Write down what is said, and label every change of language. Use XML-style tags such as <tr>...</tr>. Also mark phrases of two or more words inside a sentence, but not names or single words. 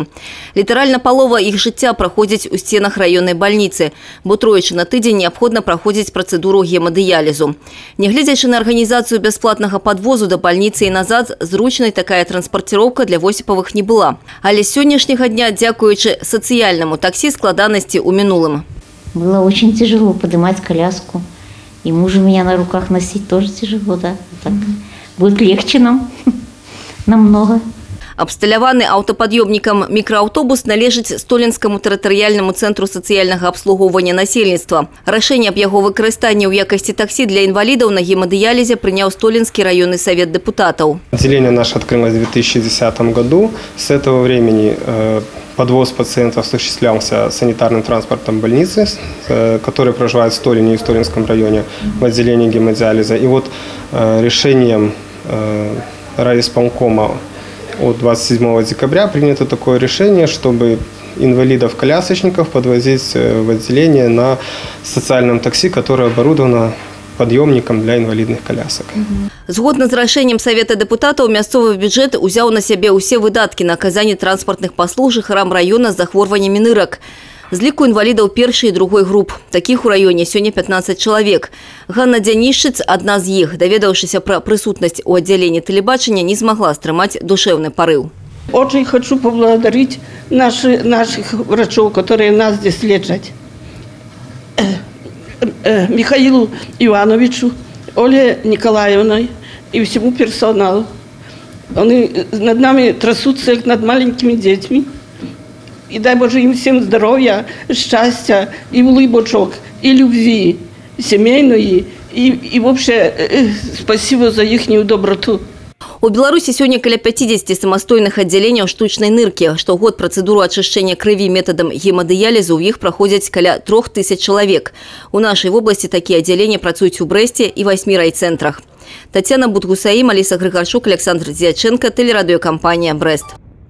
<be>Літаральна палова іх жыцця праходзіць у сценах раённай бальніцы, бо тройчы на тыдзень неабходна праходзіць працэдуру гемадыялізу. Нягледзячы на арганізацыю бясплатнага падвозу да бальніцы і назад, зручнай такая транспарціроўка для Восіповых не была. Але з сённяшняга дня, дзякуючы сацыяльнаму таксі, складанасці ў мінулым.</be> <ru>Было очень тяжело поднимать коляску. И мужа меня на руках носить тоже тяжело, да. Так будет легче нам намного.</ru> <be>Абсталяваны аўтапад'ёмнікам мікрааўтобус належыць Столінскаму тэрытарыяльнаму цэнтру сацыяльнага абслугоўвання насельніцтва. Рашэнне аб яго выкарыстанні ў якасці таксі для інвалідаў на гемадыялізе прыняў</be> <ru>Столинский районный совет депутатов. Отделение наше открылось в 2010 году. С этого времени подвоз пациентов осуществлялся санитарным транспортом больницы, который проживает в Столине и в Столинском районе в отделении гемодиализа. И вот решением райисполкома от 27 декабря принято такое решение, чтобы инвалидов-колясочников подвозить в отделение на социальном такси, которое оборудовано подъемником для инвалидных колясок.</ru> <be>Згодна з рашэннем Совета депутатаў, мясцовы бюджэт узяў на сябе ўсе выдаткі на аказанне транспартных паслуг жыхарам района з захворваннямі нырак. З ліку інвалідаў першай і другой груп. Такіх у раёне сёння 15 чалавек. Ганна Дзянішчыц, адна з іх, даведаўшыся пра прысутнасць у аддзяленні тэлебачання, не змагла стрымаць душевны порыв.</be> <ru>Очень хочу поблагодарить наших врачов, которые нас здесь лечат. Михаилу Ивановичу, Оле Николаевной и всему персоналу. Они над нами трясутся, как над маленькими детьми. И дай Боже им всем здоровья, счастья и улыбочек, и любви семейной, и вообще спасибо за их доброту.</ru> <be>У Беларусі сёння каля 50 самастойных аддзяленняў штучнай ныркі. Штогод працэдуру ачышчэння крыві метадам гемадыялізу ў іх праходзяць каля 3000 чалавек. У нашай вобласці такія аддзяленні працуюць у Брэсце і 8 райцэнтрах. Тацяна Будгусаім, Аліса Грыгарчук, Александр Дзяченко, тэлерадыёкампанія «Брэст».</be>